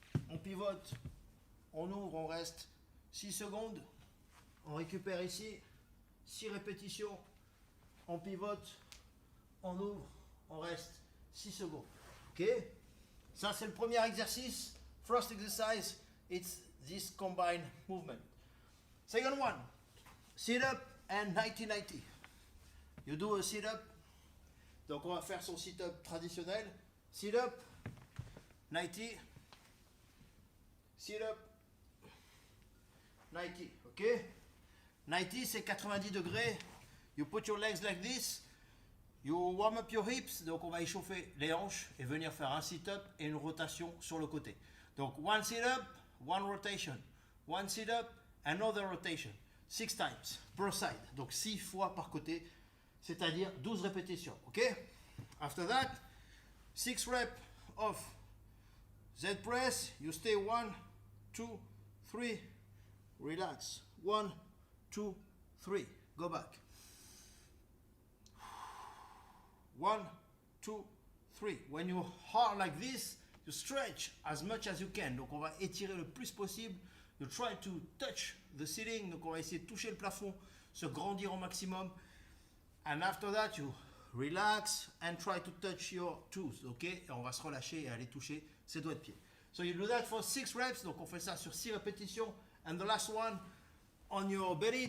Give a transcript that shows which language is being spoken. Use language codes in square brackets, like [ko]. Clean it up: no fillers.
[fr] On pivote, on ouvre, on reste 6 secondes, on récupère ici, 6 répétitions, on pivote, on ouvre, on reste 6 secondes, ok. Ça c'est le premier exercice. [en] First exercise, it's this combined movement. Second one, sit up and 90-90. You do a sit up. [fr] Donc on va faire son sit up traditionnel. [en] Sit up, 90. Sit up, 90. Ok? [fr] 90 c'est 90 degrés. [en] You put your legs like this. You warm up your hips, [fr] donc on va échauffer les hanches et venir faire un sit-up et une rotation sur le côté. [en] Donc one sit-up, one rotation. One sit-up, another rotation. 6 times per side, [fr] donc 6 fois par côté, c'est-à-dire 12 répétitions. Ok? [en] After that, 6 reps of Z press. You stay 1, 2, 3. Relax. 1, 2, 3. Go back. 1, 2, 3. When you are like this, you stretch as much as you can. [fr] Donc on va étirer le plus possible. [en] You try to touch the ceiling. [fr] Donc on va essayer de toucher le plafond, se grandir au maximum. [en] And after that, you relax and try to touch your toes. Ok? [fr] Et on va se relâcher et aller toucher ses doigts de pied. [en] So you do that for 6 reps. [fr] Donc on fait ça sur 6 répétitions. [en] And the last one on your belly.